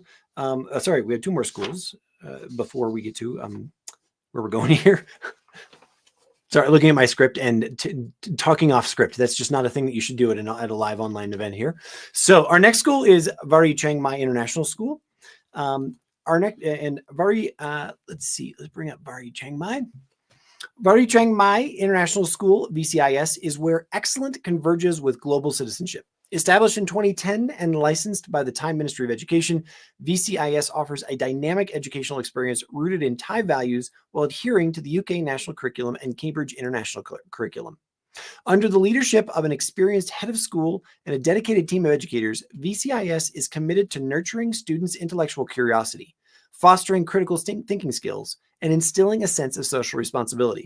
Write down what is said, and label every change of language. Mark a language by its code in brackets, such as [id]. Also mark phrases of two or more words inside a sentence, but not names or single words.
[en] We have 2 more schools before we get to where we're going here. Sorry, looking at my script and talking off script. That's just not a thing that you should do at a live online event here. So our next school is Varee Chiang Mai International School. Varee, let's see, let's bring up Varee Chiang Mai. Varee Chiang Mai International School, VCIS, is where excellence converges with global citizenship. Established in 2010 and licensed by the Thai Ministry of Education, VCIS offers a dynamic educational experience rooted in Thai values while adhering to the UK National Curriculum and Cambridge International Curriculum. Under the leadership of an experienced head of school and a dedicated team of educators, VCIS is committed to nurturing students' intellectual curiosity, fostering critical thinking skills, and instilling a sense of social responsibility.